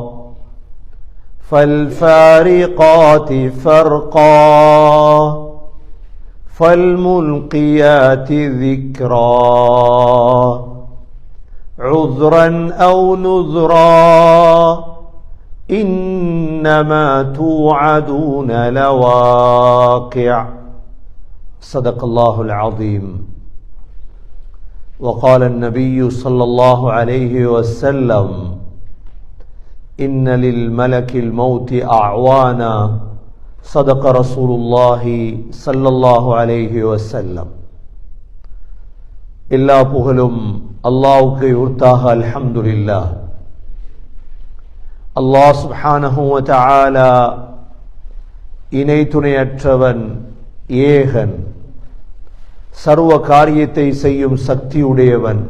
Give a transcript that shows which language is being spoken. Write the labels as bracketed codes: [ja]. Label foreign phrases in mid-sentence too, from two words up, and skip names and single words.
[ar] فالفارقات فرقا فالملقيات ذكرا عذرا أو نذرا إنما توعدون لواقع صدق الله العظيم وقال النبي صلى الله عليه وسلم إن للملك الموت أعوانا صدق رسول الله صلى الله عليه وسلم [ta] எல்லா புகழும் அல்லாஹ்வுக்கு உரித்தாக அல்ஹம்துலில்லாஹ். அல்லாஹ் [ar] سبحانه وتعالى [ta] இணை துணையற்றவன், ஏகன், சர்வ காரியத்தை செய்யும் சக்தியுடையவன்.